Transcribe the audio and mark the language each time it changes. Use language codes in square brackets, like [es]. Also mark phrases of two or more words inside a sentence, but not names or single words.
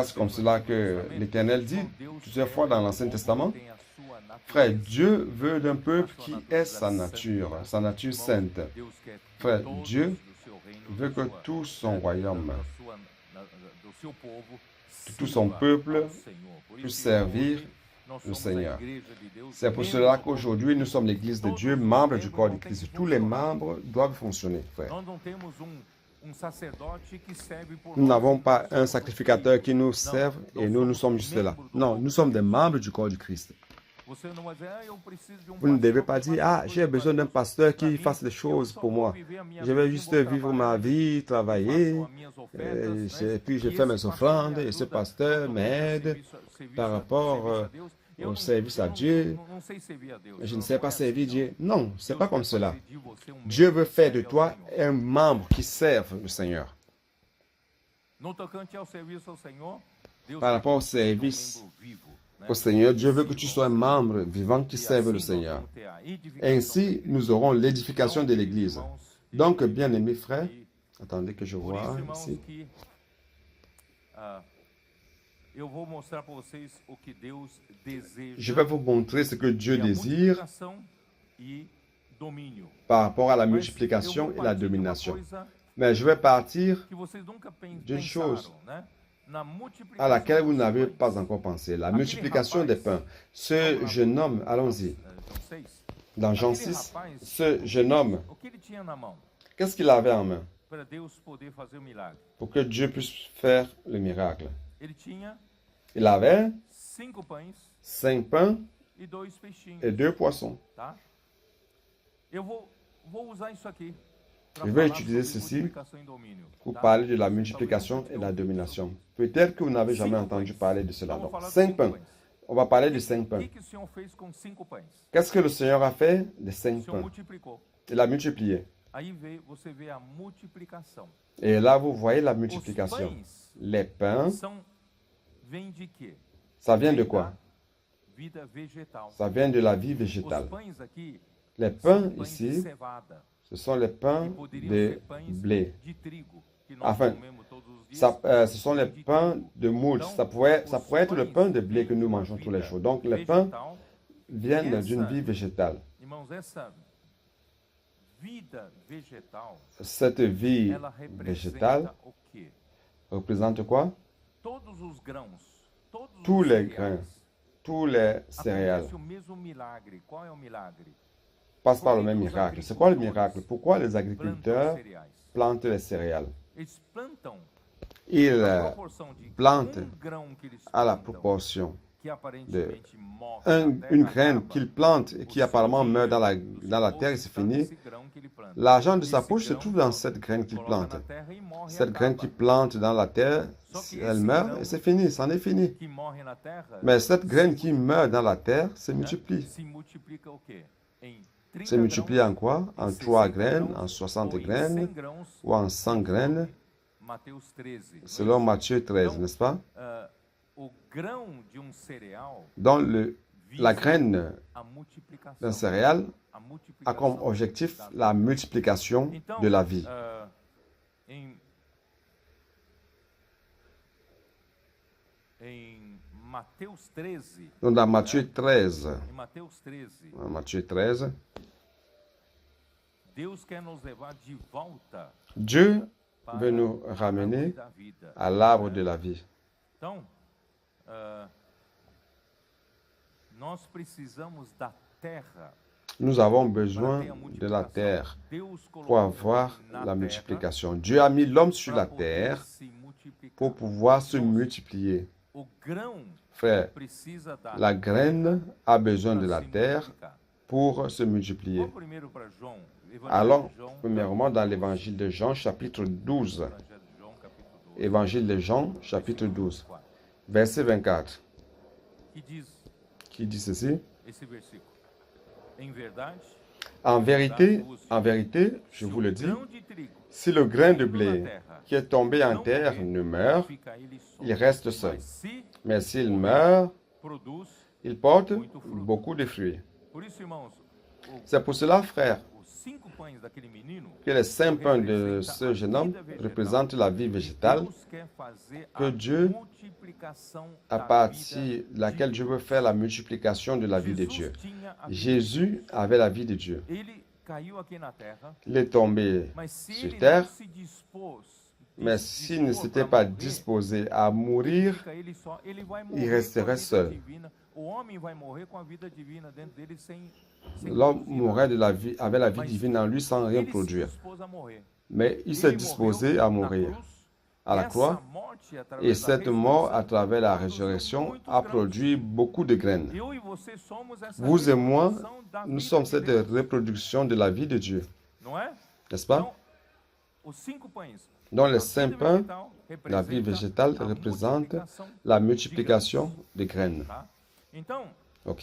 [fr] C'est comme cela que l'Éternel dit plusieurs fois dans l'Ancien Testament. Frère, Dieu veut d'un peuple qui est sa nature sainte. Frère, Dieu veut que tout son royaume, tout son peuple puisse servir [pt] nós [fr] le [pt] somos a [fr] Seigneur. [pt] igreja de Deus. [fr] C'est pour cela qu'aujourd'hui, nous sommes l'Église de Dieu, membres du corps de Christ. Tous les membres doivent fonctionner, frère. [pt] Nós não temos sacerdote que serve por [fr] Nous [pt] nós. [fr] n'avons pas un sacrificateur qui nous serve et nous sommes juste là. Non, nous sommes des membres du corps du Christ. [pt] Você não vai dizer, eu preciso de [fr] Vous ne devez [pt] pastor [fr] pas [pt] que [fr] dire, [pt] faça [fr] ah, [pt] coisas [fr] j'ai [pt] pra [fr] besoin [pt] Deus. [fr] d'un pasteur [pt] Pra [fr] qui [pt] mim, [fr] fasse des [pt] eu [fr] choses [pt] só [fr] pour [pt] vou [fr] moi. [pt] viver a minha [fr] Je vais [pt] vida, [fr] juste [pt] vou [fr] vivre [pt] trabalhar, [fr] ma vie, travailler, [pt] faço as minhas ofertas, né? [fr] et puis je [pt] E [fr] fais [pt] esse [fr] mes [pt] pastor [fr] offrandes [pt] me [fr] et ce [pt] ajuda [fr] pasteur [pt] quando vem [fr] m'aide [pt] serviço [fr] par [pt] a [fr] rapport [pt] Deus. [fr] au service à Dieu. [pt] Não sei servir a Deus. [fr] Je ne [pt] Não, [fr] sais [pt] não [fr] pas [pt] é assim, [fr] servir [pt] não. [fr] Dieu. Non, c'est [pt] Deus [fr] pas [pt] quer [fr] comme cela. [pt] fazer de você um [fr] Dieu [pt] membro [fr] veut [pt] que [fr] faire de [pt] serve ao [fr] toi [pt] Senhor. [fr] un membre qui serve le Seigneur. [pt] No tocante ao serviço ao Senhor, Deus [fr] Par [pt] quer [fr] rapport au [pt] que você seja [fr] service [pt] membro vivo, né? [fr] au Seigneur, Dieu [pt] E [fr] veut que tu sois un membre vivant qui [pt] E [fr] serve le [pt] assim nós [fr] Seigneur. [pt] vamos ter a edificação [fr] Ainsi, nous aurons l'édification de l'Église. Donc, bien-aimés frères, [pt] E [fr] attendez que je [pt] por [fr] vois [pt] isso, irmãos, [fr] ici. [pt] que eu vou mostrar para vocês o que Deus deseja. [fr] Je vais vous montrer ce que Dieu [pt] e a [fr] désire [pt] multiplicação e domínio. [fr] par rapport à la [pt] Mas [fr] multiplication [pt] eu [fr] et [pt] vou [fr] la [pt] partir de uma [fr] domination. [pt] coisa [fr] Mais je vais partir [pt] que vocês nunca [fr] d'une [pt] pensaram, [fr] chose [pt] né? Na multiplicação [fr] à laquelle vous [pt] dos [fr] n'avez [pt] pães. [fr] pas encore pensé, la [pt] Aquele [fr] multiplication des pains. [pt] rapaz, [fr] Ce [pt] vamos lá, [fr] jeune homme, allons-y, [pt] João 6. [fr] dans Jean [pt] Aquele [fr] 6, [pt] rapaz, [fr] ce jeune homme, [pt] o que ele tinha na mão [fr] qu'est-ce qu'il avait en main [pt] para Deus poder fazer o milagre? [fr] pour que Dieu puisse faire le miracle? [pt] Ele tinha [fr] Il avait [pt] 5 pães [fr] 5 pains [pt] e 2 peixinhos, [fr] et 2 poissons. [pt] tá? Eu vou usar isso aqui para [fr] Je vais [pt] falar [fr] utiliser [pt] sobre [fr] ceci [pt] multiplicação e domínio, [fr] pour [pt] tá? [fr] parler de la [pt] Talvez [fr] multiplication [pt] nunca [fr] et [pt] tenha [fr] la [pt] ouvido [fr] domination. [pt] sobre isso. [fr] Peut-être que vous n'avez jamais [pt] 5 [fr] entendu [pt] pães. [fr] parler de cela. [pt] Então, [fr] Donc, [pt] vamos falar de 5 [fr] 5 pains. [pt] pães. [fr] On va parler de 5 [pt] O [fr] pains. [pt] que o Senhor fez com 5 pães? [fr] Qu'est-ce que le Seigneur a fait des [pt] O [fr] 5 [pt] Senhor [fr] pains? [pt] multiplicou. [fr] Il a multiplié. [pt] Aí você vê a multiplicação. [fr] Et là, vous voyez la [pt] Os [fr] multiplication. [pt] pães [fr] Les pains, [pt] vêm de quê? [fr] ça vient de [pt] Vem [fr] quoi? [pt] da vida vegetal. [fr] Ça vient de la vie [pt] Os [fr] végétale. [pt] pães aqui [fr] Les [pt] são [fr] pains [pt] pães de [fr] ici, [pt] cevada. [fr] ce sont les pains [pt] E poderiam [fr] de [pt] ser pães [fr] blé. [pt] de trigo, que nós [fr] Enfin, [pt] comemos todos os dias. [fr] Ce sont les [pt] de [fr] pains [pt] trigo. [fr] de moule. [pt] Então, [fr] Ça pourrait être le [pt] os [fr] pain de [pt] pães [fr] blé que nous [pt] vêm [fr] mangeons [pt] da [fr] tous les [pt] vida [fr] jours. Donc, les pains [pt] vegetal. [fr] viennent d'une vie végétale. [pt] Irmãos, essa vida vegetal, [fr] Cette vie [pt] ela [fr] végétale [pt] representa o quê? [fr] représente quoi? [pt] Todos os grãos, todos [fr] Tous [pt] os [fr] les [pt] cereais, [fr] grains, tous les céréales [pt] acontece o mesmo milagre. Qual é o milagre? [fr] passent par le même miracle. C'est quoi le miracle? Pourquoi les [pt] Plantam [fr] agriculteurs [pt] cereais. [fr] plantent les céréales? [pt] Eles plantam [fr] Ils [pt] a proporção de [fr] plantent [pt] grão que eles [fr] à la [pt] plantam, [fr] proportion [pt] que aparentemente morre na terra, [fr] une graine [pt] acaba. [fr] qu'il plante et qui apparemment meurt dans la terre et c'est fini. L'argent de sa poche se trouve dans cette graine qu'il plante. Cette graine qu'il plante dans la terre, elle meurt et c'est fini, c'en est fini. Mais cette graine qui meurt dans la terre se multiplie. Se multiplie en quoi? En 3 graines, en 60 graines ou en 100 graines, selon Matthieu 13, n'est-ce pas? [pt] O grão de cereal [fr] Donc la graine [pt] a multiplicação. [fr] d'un céréal [pt] A [fr] a [pt] multiplicação [fr] comme objectif [pt] da [fr] la multiplication [pt] Então, [fr] de la vie. [pt] Em Mateus 13, [fr] Donc dans Matthieu 13, [pt] em Mateus 13, [fr] Matthieu 13, [pt] Deus quer nos levar de volta [fr] Dieu [pt] para [fr] veut nous [pt] a [fr] ramener [pt] árvore da vida. [fr] à l'arbre de la vie. [pt] Então, nós precisamos da terra [fr] Nous avons [pt] para [fr] besoin [pt] ter a [fr] de la [pt] multiplicação. [fr] terre [pt] Deus [fr] pour [pt] colocou [fr] avoir [pt] na [fr] la [pt] terra [fr] multiplication. Dieu a mis l'homme sur [pt] para [fr] la terre [pt] poder se multiplicar. [fr] pour pouvoir se multiplier. [pt] O grão [fr] Frère, [pt] precisa da [fr] la graine a besoin [pt] para [fr] de la [pt] se [fr] terre [pt] multiplicar. [fr] pour se multiplier. [pt] Vamos primeiro para João, Evangelho [fr] Allons [pt] de João, [fr] premièrement dans l'évangile de Jean, chapitre 12. [pt] Evangelho de João, capítulo 12, [fr] Évangile de Jean, chapitre 12, [pt] 24, [fr] verset 24, [pt] que diz [fr] qui dit ceci. [pt] esse versículo. Em verdade, [fr] En vérité, je vous le dis, [pt] grão de trigo [fr] si le grain de blé qui est tombé en terre ne meurt, [pt] fica ele só, [fr] il reste seul. [pt] mas se [fr] Mais s'il meurt, [pt] produz. [fr] il porte beaucoup de fruits. [pt] Por isso, irmãos, [fr] C'est pour cela, frère, [pt] os 5 pães daquele menino [fr] que les 5 pains de ce jeune homme représentent la vie végétale, [pt] Deus quer fazer [fr] que [pt] a [fr] Dieu, [pt] multiplicação [fr] à [pt] da [fr] partir [pt] vida [fr] de laquelle Dieu veut faire la multiplication de la vie de Dieu. [pt] Jesus tinha a vida. [fr] Jésus avait la vie de Dieu. [pt] Ele caiu aqui na terra, [fr] Il est tombé [pt] mas se [fr] sur [pt] ele [fr] terre, [pt] não se dispôs [fr] Mais s'il ne s'était pas disposé à mourir, [pt] significa ele vai [fr] il [pt] morrer com a [fr] resterait [pt] vida [fr] seul. [pt] divina. O homem vai morrer com a vida divina dentro dele sem [fr] L'homme [pt] produzir [fr] mourrait [pt] nada. [fr] de la vie, avait la vie [pt] Mas [fr] divine en lui sans rien [pt] ele se [fr] produire. [pt] dispôs a morrer. [fr] Mais il s'est [pt] Ele [fr] disposé [pt] morreu [fr] à [pt] na [fr] mourir [pt] cruz. [fr] à la [pt] Essa [fr] croix. [pt] morte, [fr] Et [pt] através da [fr] cette mort, à [pt] ressurreição, [fr] travers la [pt] produziu [fr] résurrection, [pt] muitos [fr] a [pt] grãos. [fr] produit beaucoup de graines. [pt] Eu e você somos essa [fr] Vous et moi, [pt] reprodução da [fr] nous [pt] vida [fr] sommes [pt] de [fr] cette [pt] Deus, [fr] reproduction de la vie de Dieu, [pt] não é? [fr] n'est-ce pas? [pt] Então, os 5 pães. [fr] Dans les [pt] A [fr] 5 [pt] vida [fr] pains, [pt] vegetal [fr] la vie [pt] representa [fr] végétale [pt] a [fr] représente [pt] multiplicação [fr] la [pt] de [fr] multiplication [pt] grãos, [fr] des graines. [pt] tá? Então, [fr] Ok?